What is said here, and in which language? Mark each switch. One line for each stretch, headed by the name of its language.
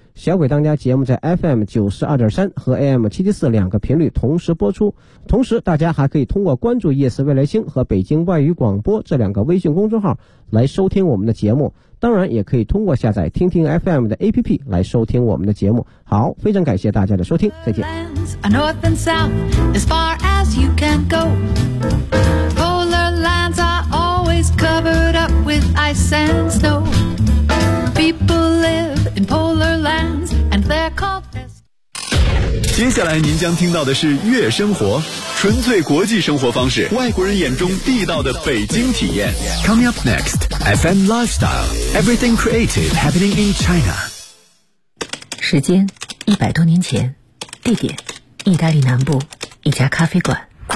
Chinese: 小鬼当家节目在 FM92.3 和 AM774 两个频率同时播出，同时大家还可以通过关注夜思未来星和北京外语广播这两个微信公众号来收听我们的节目，当然也可以通过下载听听 FM 的 APP 来收听我们的节目。好，非常感谢大家的收听，再见。
English: I know I've been south as far as you can go. Polar lands are always covered up with ice and snow. People live in polar lands and they're called Eskimo.
Chinese: 接下来您将听到的是月生活，纯粹国际生活方式，外国人眼中地道的北京体验。
English: Coming up next, FM Lifestyle, Everything Creative Happening in China.
Chinese: 时间100多年前，地点意大利南部一家咖啡馆。